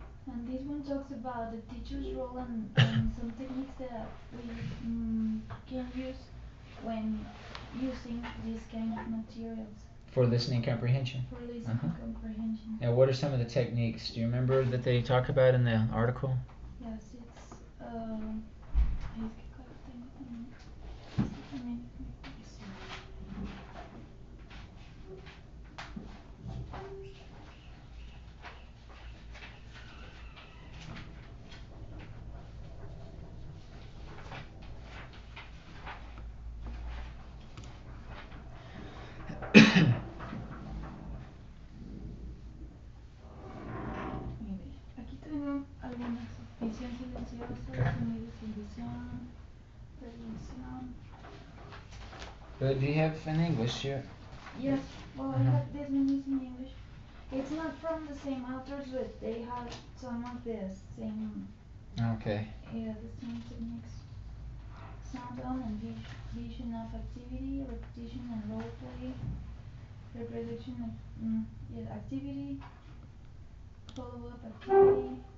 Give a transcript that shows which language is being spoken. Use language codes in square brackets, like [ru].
[en] And this one talks about the teacher's role and some techniques that we can use when using these kind of materials For listening comprehension. for listening comprehension. Now, what are some of the techniques? Do you remember that they talk about in the article? Yes, it's [es] es que claro tengo este también me pareció. Mire, aquí tengo algunas: visión silenciosa, sonidos sin visión, prevención. [en] But do you have in English here? Yes, well, I have this one is in English. It's not from the same authors, but they have some of the same. Okay. Yeah, the same techniques. Sound on and vision of activity, repetition and role play, reproduction of yeah, activity, follow up activity.